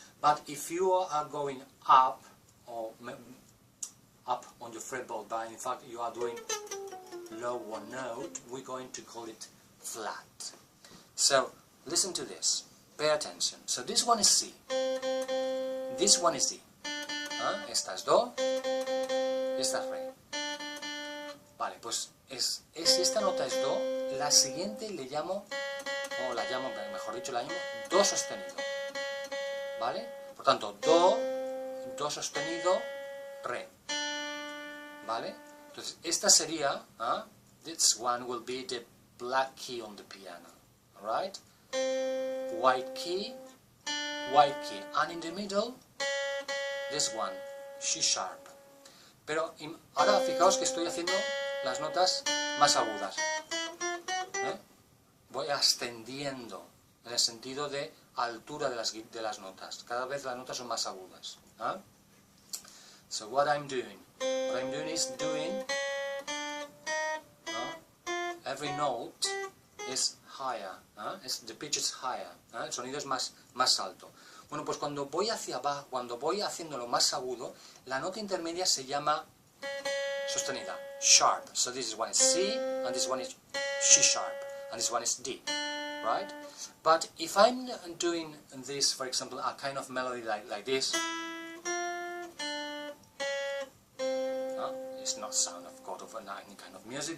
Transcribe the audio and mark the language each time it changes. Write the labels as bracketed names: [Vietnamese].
[English] But if you are going up, or up on your fretboard, but in fact you are doing lower note, we're going to call it flat. So listen to this, pay attention. So this one is C, this one is D. [Spanish] Esta es Do, esta es Re. Vale, pues si esta nota es Do, la siguiente le llamo, o la llamo, mejor dicho, la llamo Do sostenido. ¿Vale? Por tanto, Do sostenido, Re. ¿Vale? Entonces, esta sería, [English] this one will be the black key on the piano. Alright? White key, and in the middle, this one, C sharp. [Spanish] Pero ahora fijaos que estoy haciendo las notas más agudas. Voy ascendiendo en el sentido de altura de las notas. Cada vez las notas son más agudas. [English] So what I'm doing is doing every note is higher, the pitch is higher, [Spanish] el sonido es más alto. Bueno, pues cuando voy hacia abajo, cuando voy haciéndolo más agudo, la nota intermedia se llama sostenida, sharp. [English] So this one is C, and this one is C sharp, and this one is D, right? But if I'm doing this, for example, a kind of melody like this, it's not sound of chord of any kind of music.